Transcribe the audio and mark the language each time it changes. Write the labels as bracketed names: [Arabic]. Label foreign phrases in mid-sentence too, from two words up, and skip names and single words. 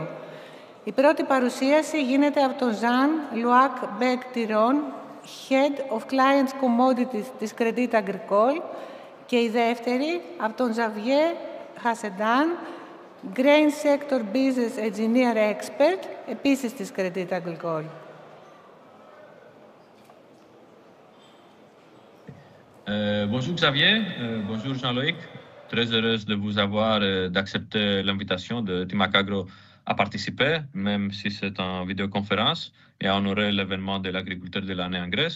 [Greek] Η πρώτη παρουσίαση γίνεται από τον Jean-Louis Bec-Tiron, [English] Head of Clients Commodities [Greek] της Crédit Agricole, και η δεύτερη από τον Xavier Hassedan, [English] Grain Sector Business Engineer Expert, [Greek] επίσης της Crédit Agricole. [French] Bonjour Xavier, bonjour Jean-Loïc. Très heureuse de vous avoir d'accepter l'invitation de Timac Agro à participer, même si c'est en vidéoconférence, et à honorer l'événement de l'agriculteur de l'année en Grèce.